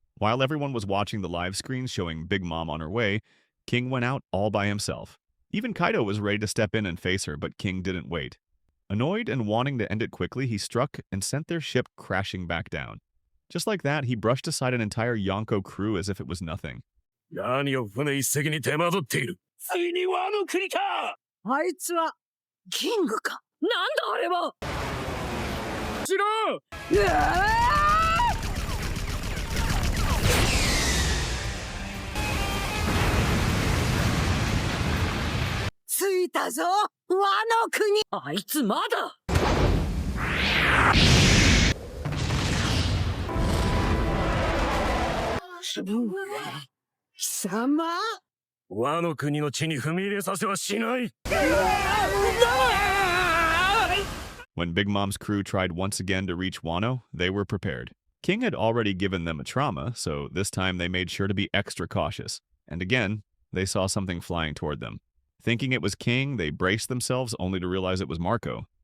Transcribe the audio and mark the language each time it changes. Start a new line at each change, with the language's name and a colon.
English: While everyone was watching the live screen showing Big Mom on her way, King went out all by himself. Even Kaido was ready to step in and face her, but King didn't wait. Annoyed and wanting to end it quickly, he struck and sent their ship crashing back down. Just like that, he brushed aside an entire Yonko crew as if it was nothing.
Japanese: 何を船一隻に手間取っている。ついにワノ国か。あいつはキングか。なんだあれはしろ。着いたぞワノ国。あいつまだ貴様ワノ国の地に踏み入れさせはしない。
English: When Big Mom's crew tried once again to reach Wano, they were prepared. King had already given them a trauma, so this time they made sure to be extra cautious. And again, they saw something flying toward them. Thinking it was King, they braced themselves only to realize it was Marco.